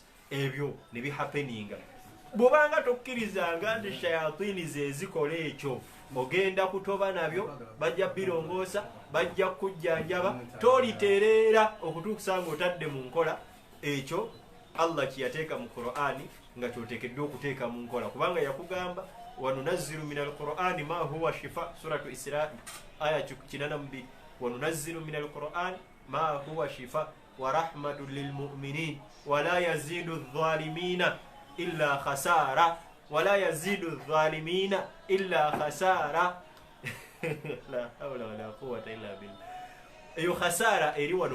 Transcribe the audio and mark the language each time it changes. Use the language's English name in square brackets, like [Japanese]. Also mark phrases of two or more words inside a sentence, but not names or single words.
[Ganda] ebyo ne bihappeninga bw'obanga tokkirizanga nti Shayatin ze zikola ekyo ogenda kutoba nabyo bajja birongoosa bajja kujjanjaba tolitereera okutuusa ng'otadde mu nkola ekyo Allah kiyateeka mu Qur'ani nga kyoteekeddwa okuteeka mu nkola kubanga yakugamba [Arabic] ونُنزل من القرآن ما هو شفاء سورة الإسراء آية 82 ونُنزل من القرآن ما هو شفاء ورحمة للمؤمنين ولا يزيد الظالمين إلا خسارا ولا يزيد الظالمين إلا خسارا لا حول ولا قوة إلا بالله [Ganda] eyo khasara eri wano